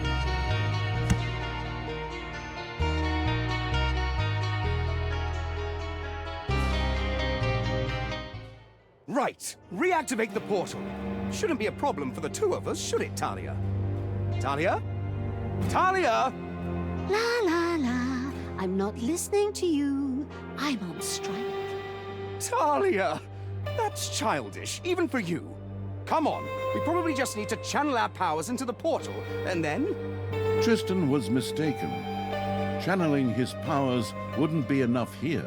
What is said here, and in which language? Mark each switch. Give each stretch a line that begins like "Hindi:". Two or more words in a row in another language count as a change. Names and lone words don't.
English: Right, reactivate the portal. Shouldn't be a problem for the two of us, should it, Talia? Talia? Talia! La la la. I'm not listening to you. I'm on strike. Talia! That's childish, even for you. Come on, we probably just need to channel our powers into the portal, and then... Tristan was mistaken. Channeling his powers wouldn't be enough here.